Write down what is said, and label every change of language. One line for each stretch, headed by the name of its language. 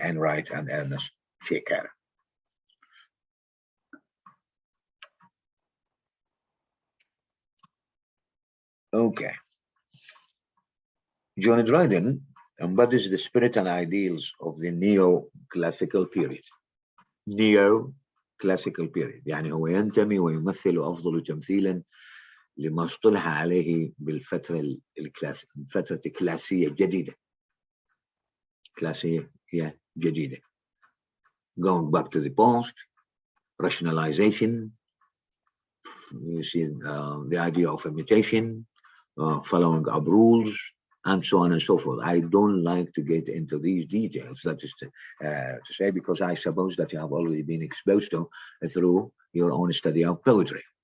English: Enright and Ernest Shaker. Okay. John Dryden embodies the spirit and ideals of the neo-classical period. Neo-classical period
Arabic: يعني هو ينتمي ويمثل أفضل تمثيلا لما اصطلح عليه بالفترة فترة كلاسية جديدة. كلاسية جديدة.
English: Going back to the past, rationalization, you see the idea of imitation, following up rules, and so on and so forth. I don't like to get into these details, that is to say, because I suppose that you have already been exposed to through your own study of poetry.